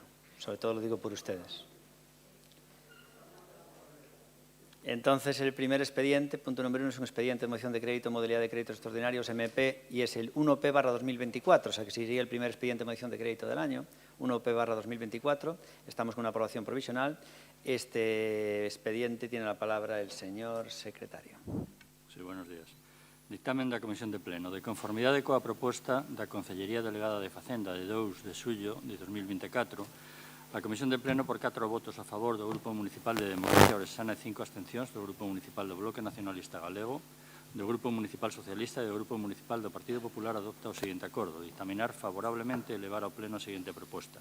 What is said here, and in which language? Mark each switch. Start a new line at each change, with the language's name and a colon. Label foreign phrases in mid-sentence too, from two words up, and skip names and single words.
Spanish: Sobre todo lo digo por ustedes. Entonces, el primer expediente, punto número 1, es un expediente de moción de crédito, modalidad de créditos extraordinarios, MP, y es el 1P/2024, o sea que sería el primer expediente de moción de crédito del año, 1P/2024. Estamos con una aprobación provisional. Este expediente tiene la palabra el señor secretario. Sí, buenos días.
Galician: Dictamen da Comisión de Pleno. De conformidade coa proposta da Consellería Delegada de Facenda de 2 de xullo de 2024, a Comisión de Pleno, por 4 votos a favor do Grupo Municipal de Democracia Ourensana e 5 abstencións do Grupo Municipal do Bloque Nacionalista Galego, do Grupo Municipal Socialista e do Grupo Municipal do Partido Popular, adopta o seguinte acordo: dictaminar favorablemente e levar ao Pleno a seguinte proposta.